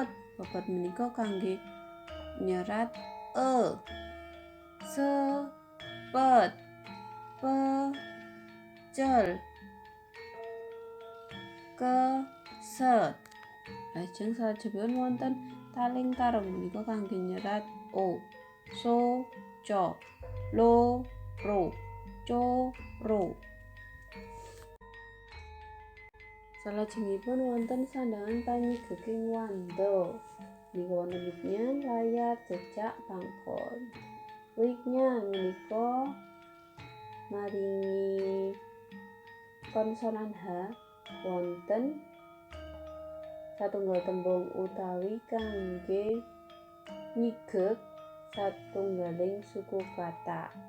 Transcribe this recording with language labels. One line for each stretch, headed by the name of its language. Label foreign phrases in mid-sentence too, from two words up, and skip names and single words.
Javanese: Pepet menika kangge nyerat e. Sepet, pecel, keset. Lajeng salajengipun wonten taling tarung menika kangge nyerat o. So, co, lo, ro, co, ro. Salajengipun wonten sandangan panyigeging wanda. Menika wonten wigyan, layar, jejak, pangkon. Wigyan menika maringi konsonan H wonten satunggal tembung utawi kangge nyigeg satunggaling suku kata.